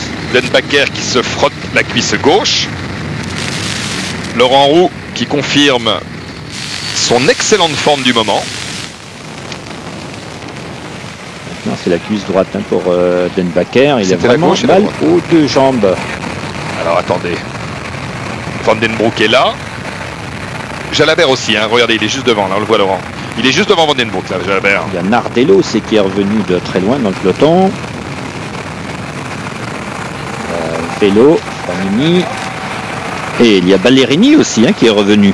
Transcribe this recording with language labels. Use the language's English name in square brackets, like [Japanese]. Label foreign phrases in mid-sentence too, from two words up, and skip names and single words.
[French] Denbacker qui se frotte la cuisse gauche. Laurent Roux qui confirme son excellente forme du moment. Maintenant c'est la cuisse droite hein, pour Denbacker. Il a vraiment mal aux deux jambes. Alors attendez. Van den Broek est là. Jalabert aussi, hein. Regardez, il est juste devant, là on le voit Laurent. Il est juste devant Van den Broek là, Jalabert. Il y a Nardello, c'est qui est revenu de très loin dans le peloton. Vélo, Fanini. Et il y a Ballerini aussi hein, qui est revenu.